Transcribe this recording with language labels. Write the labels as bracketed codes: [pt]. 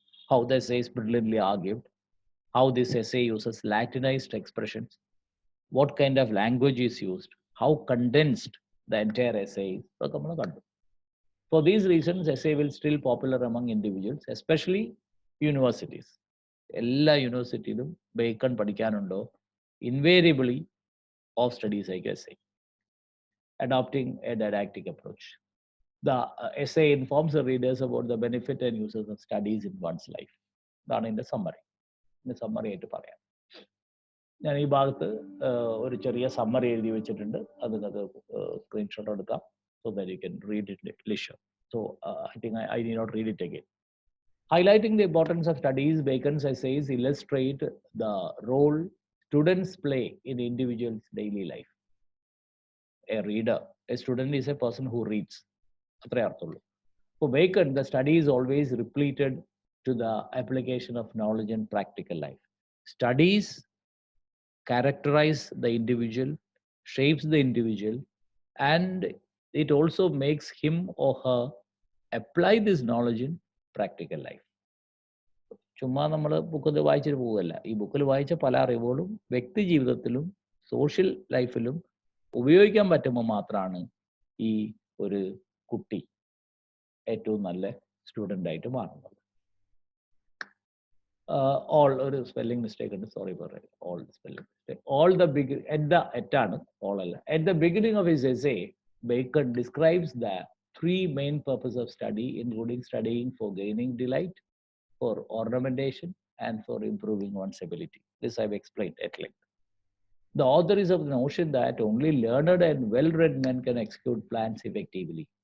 [en] How the essay is brilliantly argued, how this essay uses Latinized expressions, what kind of language is used, how condensed the entire essay is. [ml] ഇതൊക്കെ നമ്മൾ കണ്ടു. [en] For these reasons, essay will still popular among individuals, especially universities. [ml] എല്ലാ യൂണിവേഴ്സിറ്റിയിലും bacon പഠിക്കാനുണ്ടോ [en] Invariably of studies like essay. Adopting a didactic approach. The essay informs the readers about the benefit and uses of studies in one's life. [ml] ഇതാണ് ഇതിൻ്റെ summary. ഇതിൻ്റെ summary ആയിട്ട് പറയാം. ഞാൻ ഈ ഭാഗത്ത് ഒരു ചെറിയ സമ്മറി എഴുതി വെച്ചിട്ടുണ്ട്. അത് സ്ക്രീൻഷോട്ട് എടുക്കാം. [en] So that you can read it at leisure. So I think I need not read it again. Highlighting the importance of studies, Bacon's essays illustrate the role students play in individuals' daily life. A reader, a student is a person who reads. For Bacon, the study is always repleted to the application of knowledge in practical life. Studies characterize the individual, shapes the individual, and it also makes him or her apply this knowledge in practical life. [ml] ചുമ്മാ നമ്മൾ book വായിച്ചിട്ട് പോവുകയല്ല. ഈ ബുക്കിൽ വായിച്ച പല അറിവുകളും വ്യക്തി ജീവിതത്തിലും സോഷ്യൽ ലൈഫിലും ഉപയോഗിക്കാൻ പറ്റുമ്പോൾ മാത്രമാണ് ഈ ഒരു കുട്ടി ഏറ്റവും നല്ല സ്റ്റുഡൻ്റ് ആയിട്ട് മാറുന്നത്. ഓൾ ഒരു സ്പെല്ലിംഗ് മിസ്റ്റേക്ക് ഉണ്ട്, സോറി പറയാം. All spelling mistake. All the big എറ്റാണ്, all അല്ല. [en] At the beginning of his essay, Bacon describes the three main purposes of study, including studying for gaining delight, for ornamentation, and for improving one's ability. This I've explained at length. The author is of the notion that only learned and well-read men can execute plans effectively.